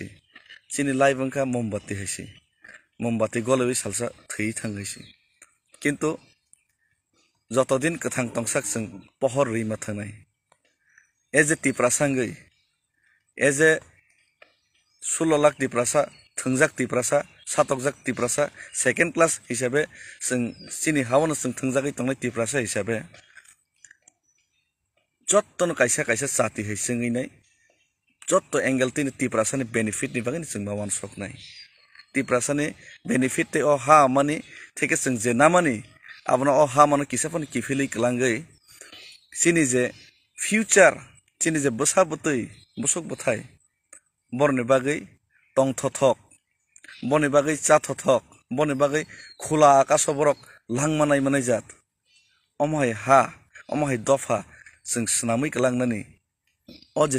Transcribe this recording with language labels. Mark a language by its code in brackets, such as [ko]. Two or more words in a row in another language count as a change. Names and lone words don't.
[trp] सिनि लाइफ अंका मोमबाति हैसि मोमबाति गलबै सालसा थै थांगैसि किन्तु जतदिन कथां तंसाक जों पहर रैमा थांनाय [en] as a [trp] तिप्रासांगै [en] as a [trp] 16 लाख तिप्रासा थंजाक तिप्रासा सातकजाक तिप्रासा [en] second class [trp] हिसाबै जों सिनि हावन जों थंजाकै तंनाय तिप्रासा हिसाबै जत्तन कायसा कायसा जाति हैसङैनाय जत्त एंगेल तिनि तिप्रासानि बेनिफिट नि बागै जों मावान सकनाय तिप्रासानि बेनिफिट ते अ हा मानि थेके जों जे नामानि abno o ha mano kisapon kifili klangai sini je future sini je bosa botoi bosok bothai borni bagai tong thothok boni bagai cha thothok boni bagai khula akaso borok langmanai manai jat omhai ha omhai dofa जों snamui klangnani o je